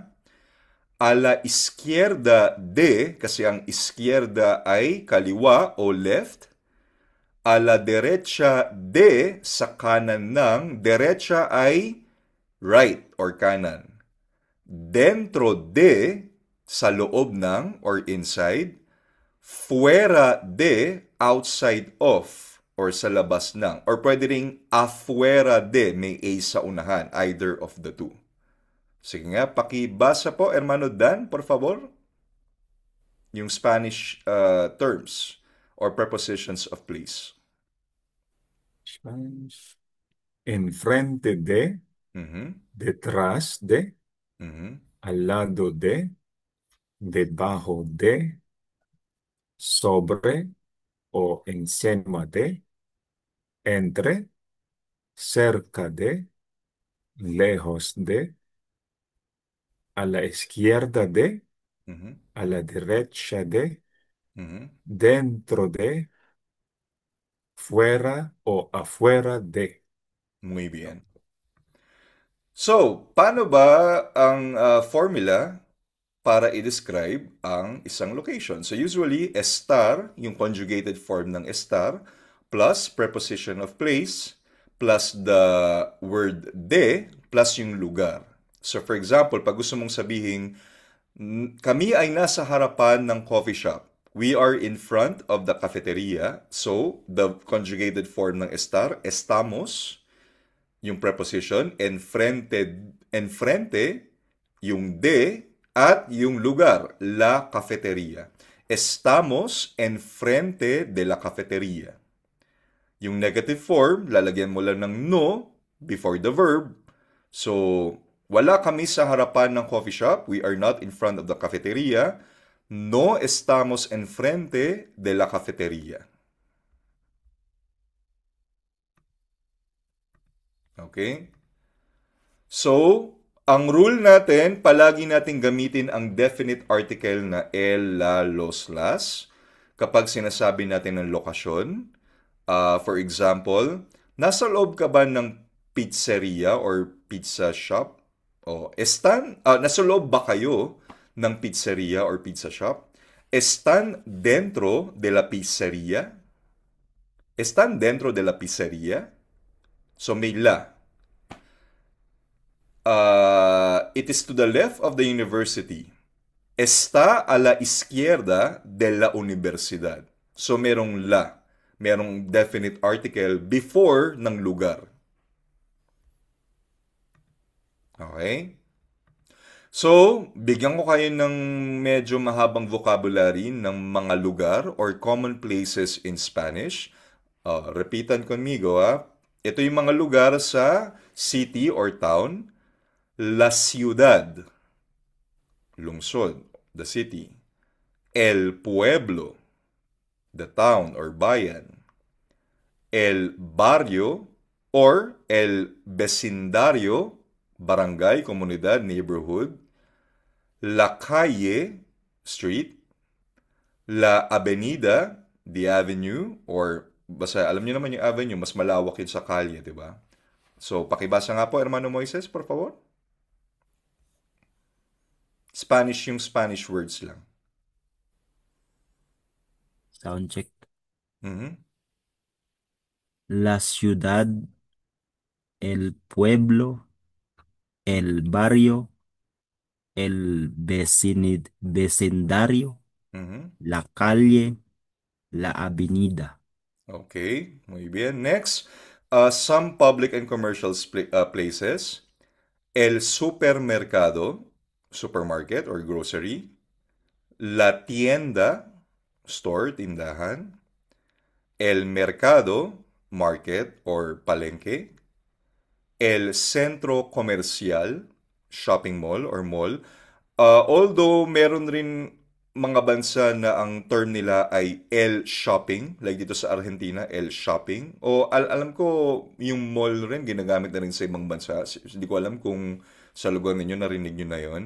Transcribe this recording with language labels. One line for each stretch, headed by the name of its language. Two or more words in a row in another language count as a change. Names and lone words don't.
Spanish: A la izquierda de,
Filipino: kasi ang izquierda ay kaliwa o left.
Spanish: A la derecha de,
Filipino: sa kanan ng, derecha ay right or kanan.
Spanish: Dentro de,
Filipino: sa loob ng
English: or inside.
Spanish: Fuera de,
English: outside of or
Filipino: sa labas ng. Or pwede ring
Spanish: afuera de,
Filipino: may a sa unahan,
English: either of the two.
Filipino: Sige nga, pakibasa po,
Spanish: Hermano Dan, por favor.
English: Yung Spanish terms or prepositions of place. Spanish.
Spanish: Enfrente de, detrás de, al lado de, debajo de, sobre o encima de, entre, cerca de, lejos de, a la izquierda de, a la derecha de, dentro de, fuera o afuera de. Muy bien.
Filipino: So, paano ba ang formula para i-describe ang isang location?
English: So, usually, estar, yung conjugated form ng estar, plus preposition of place, plus the word de,
Filipino: plus yung lugar. So, for example, pag gusto mong sabihin, kami ay nasa harapan ng
English: coffee shop. We are in front of the cafeteria. So, the conjugated form ng estar, estamos,
Filipino: yung preposition, enfrente, yung de, at yung lugar,
Spanish: la cafeteria. Estamos enfrente de la cafeteria.
Filipino: Yung negative form, lalagyan mo lang ng no before the verb. So, wala kami sa harapan ng
English: coffee shop. We are not in front of the cafeteria.
Spanish: No estamos enfrente de la cafeteria.
English: Okay?
Filipino: So, ang rule natin, palagi natin gamitin ang definite article na
Spanish: el, la, los, las
Filipino: kapag sinasabi natin ng lokasyon. For example, nasa loob ka ba ng pizzeria
English: or pizza shop?
Filipino: Nasa loob ba kayo ng pizzeria
English: or pizza shop?
Spanish: Están dentro de la pizzeria? Están dentro de la pizzeria?
Filipino: So may la.
English: It is to the left of the university.
Spanish: Está a la izquierda de la universidad.
Filipino: So merong la. Merong definite article before ng lugar. Okay? So, bigyan ko kayo ng medyo mahabang vocabulary ng mga lugar or
English: common places in Spanish.
Spanish: Repitan conmigo, ha?
Filipino: Ito yung mga lugar sa city or town.
Spanish: La ciudad, lungsod,
English: the city.
Spanish: El pueblo,
English: the town or bayan.
Spanish: El barrio or el vecindario,
Filipino: barangay, komunidad,
Spanish: neighborhood. La calle, street. La avenida,
English: the avenue, or
Filipino: basta alam niyo naman yung avenue, mas malawak yun sa kalye, di ba? So, pakibasa nga po, Hermano Moises,
Spanish: por favor.
Filipino: Spanish yung
English: Spanish words
Filipino: lang.
English: Sound check. Mhm.
Spanish: La ciudad, el pueblo, el barrio, el vecindario, Mhm. la calle, la avenida. Okay, muy bien.
English: Next, some public and commercial places.
Spanish: El supermercado,
English: supermarket or grocery.
Spanish: La tienda, store, tindahan. El mercado,
English: market or palengke.
Spanish: El centro comercial,
English: shopping mall or mall.
Filipino: Although meron rin mga bansa na ang term nila ay
Spanish: el shopping,
Filipino: like dito sa Argentina,
Spanish: el shopping.
Filipino: O alam ko yung mall rin ginagamit na rin sa ibang bansa. Hindi ko alam kung sa lugar ninyo narinig nyo na yon.